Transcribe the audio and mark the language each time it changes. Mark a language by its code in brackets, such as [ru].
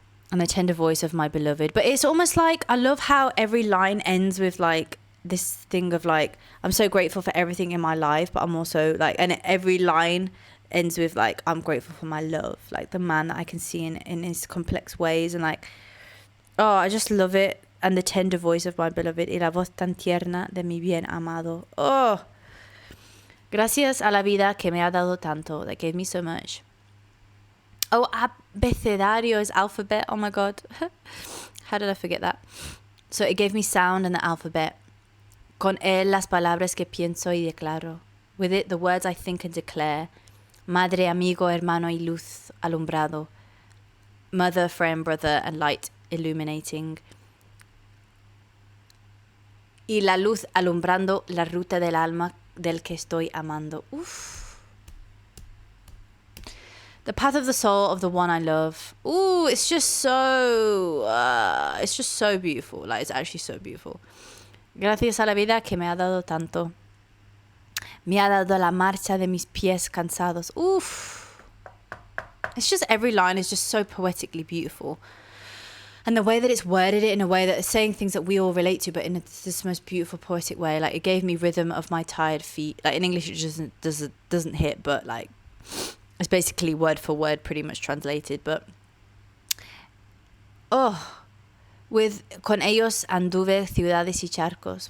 [en] And the tender voice of my beloved. But it's almost like, I love how every line ends with like this thing of like, I'm so grateful for everything in my life, but I'm also like, and every line ends with like, I'm grateful for my love, like the man that I can see in his complex ways, and like, oh, I just love it. And the tender voice of my beloved, [es] y la voz tan tierna de mi bien amado. Oh, gracias a la vida que me ha dado tanto, [en] that gave me so much. Oh, abecedario is alphabet. Oh my God. How did I forget that? So it gave me sound and the alphabet. [es] Con él las palabras que pienso y declaro. [en] With it, the words I think and declare. [es] Madre, amigo, hermano y luz alumbrado. [en] Mother, friend, brother, and light illuminating. [es] Y la luz alumbrando la ruta del alma del que estoy amando. Oof. [en] The path of the soul of the one I love. Ooh, it's just so beautiful. Like, it's actually so beautiful. [es] Gracias a la vida que me ha dado tanto. Me ha dado la marcha de mis pies cansados. Oof. [en] It's just, every line is just so poetically beautiful. And the way that it's worded it in a way that it's saying things that we all relate to, but in this most beautiful poetic way. Like, it gave me rhythm of my tired feet. Like, in English it just doesn't hit, but like, it's basically word for word pretty much translated. But with [es] con ellos anduve ciudades y charcos.